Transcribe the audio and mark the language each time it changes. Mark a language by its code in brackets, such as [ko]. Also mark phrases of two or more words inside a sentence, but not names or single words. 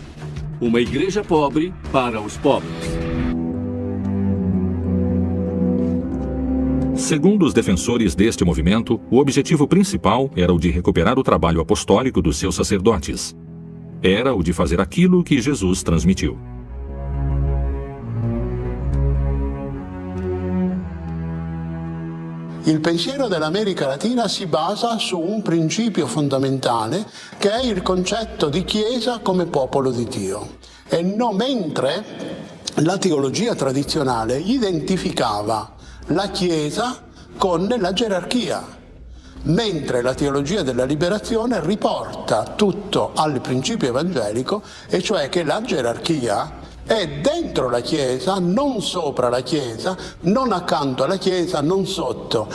[pt] Uma igreja pobre para os pobres. Segundo os defensores deste movimento, o objetivo principal era o de recuperar o trabalho apostólico dos seus sacerdotes. Era o de fazer aquilo que Jesus transmitiu. [it] Il pensiero dell'America Latina si basa su un principio fondamentale che è il concetto di Chiesa come popolo di Dio. E non mentre la teologia tradizionale identificava la Chiesa con la gerarchia, mentre la teologia della liberazione riporta tutto al principio evangelico, e cioè che la gerarchia è dentro la Chiesa, non sopra la Chiesa, non accanto alla Chiesa, non sotto.